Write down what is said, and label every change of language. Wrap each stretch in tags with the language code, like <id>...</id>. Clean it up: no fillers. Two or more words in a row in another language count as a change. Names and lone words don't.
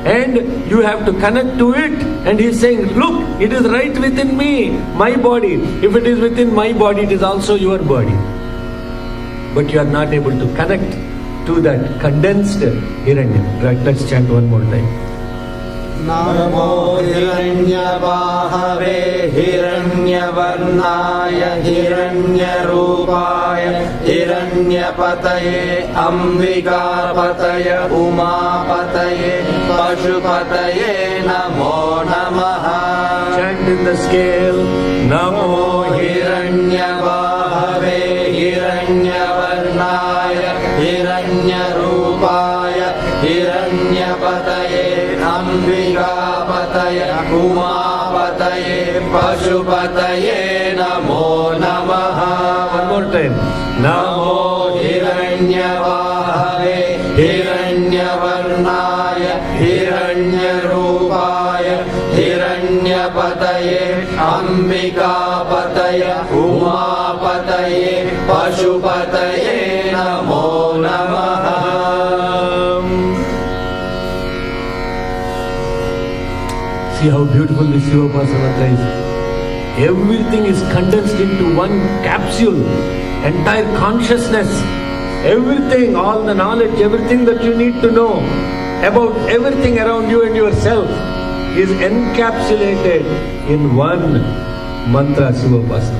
<en>and you have to connect to it. And he is saying, look, it is right within me, my body. If it is within my body, it is also your body. But you are not able to connect to that condensed Hiranya. Right, let's chant one more time.</en> <sa>Namo Hiranyabahave Hiranyavarnaya Hiranyarupaya Hiranyapataye Ambikapataye Umapataye Pashupataye Namo Namaha.</sa> <en>Chant in the scale.</en> <sa>Namo Hiranyabahave Hiranyavarnaya Hiranyarupaya Hiranyapataye Ambikapataye Umapataye Pashupataye Namo Namaha.</sa> <en>One more time.</en> <sa>Namo Hiranyavahave Hiranyavarnaya Hiranyarupaya Hiranyapataye Ambikapataye Umapataye Pashupataye Namo Namaha.</sa> <en>See how beautiful this Sivapasana mantra is. Everything is condensed into one capsule. Entire consciousness, everything, all the knowledge, everything that you need to know about everything around you and yourself is encapsulated in one mantra, Sivapasana.</en>